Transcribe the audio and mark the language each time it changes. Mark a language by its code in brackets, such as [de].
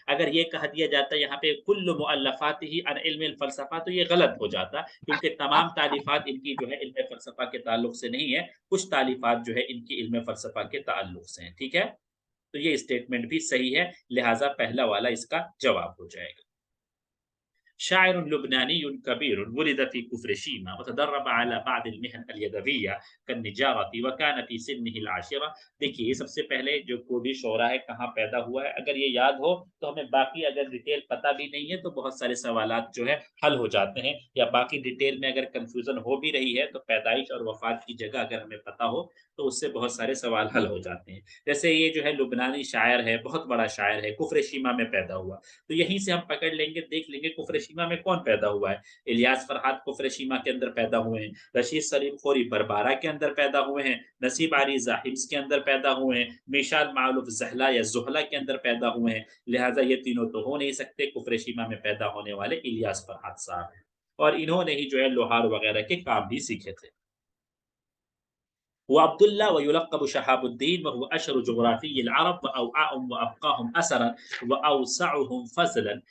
[ur] اگر یہ کہہ دیا جاتا ہے یہاں پہ [ar] کل مؤلفات ہی عن علم الفلسفہ [ur] تو یہ غلط ہو جاتا، کیونکہ تمام تعلیفات ان کی جو ہے علم فلسفہ کے تعلق سے نہیں ہے، کچھ تعلیفات جو ہے ان کی علم فلسفہ کے تعلق سے ہیں. ٹھیک ہے، تو یہ اسٹیٹمنٹ بھی صحیح ہے، لہٰذا پہلا والا اس کا جواب ہو جائے گا. [ar] شاعر لبنانی كبير ولد في كفر شيما وتدرب على بعض المهن اليدوية كالنجارة وكان في سنه العاشرة. [ur] دیکھیے یہ سب سے پہلے جو کوئی بھی شعرا ہے کہاں پیدا ہوا ہے، اگر یہ یاد ہو تو ہمیں باقی اگر ڈیٹیل پتہ بھی نہیں ہے تو بہت سارے سوالات جو ہے حل ہو جاتے ہیں، یا باقی ڈیٹیل میں اگر کنفیوژن ہو بھی رہی ہے تو پیدائش اور وفات کی جگہ اگر ہمیں پتہ ہو تو اس سے بہت سارے سوال حل ہو جاتے ہیں. جیسے یہ جو ہے لبنانی شاعر ہے، بہت بڑا شاعر ہے، کفر شیما میں پیدا ہوا. تو یہیں سے ہم پکڑ لیں گے، دیکھ لیں گے کفر شیما میں کون پیدا ہوا ہے. الیاس فرحات کفر شیما کے اندر پیدا ہوئے ہیں، رشید سلیم خوری بربارہ کے اندر پیدا ہوئے ہیں، نصیب عریضہ حمص کے اندر پیدا ہوئے ہیں، میشال معلوف زہلا یا زحلا کے اندر پیدا ہوئے ہیں. لہٰذا یہ تینوں تو ہو نہیں سکتے، کفر شیما میں پیدا ہونے والے الیاس فرحات صاحب ہیں، اور انہوں نے ہی جو ہے لوہار وغیرہ کے کام بھی سیکھے تھے. [ar] وعبد الله ويلقب شهاب الدين وهو أشهر جغرافي العرب وأوعاهم وأبقاهم أثرا وأوسعهم فضلا.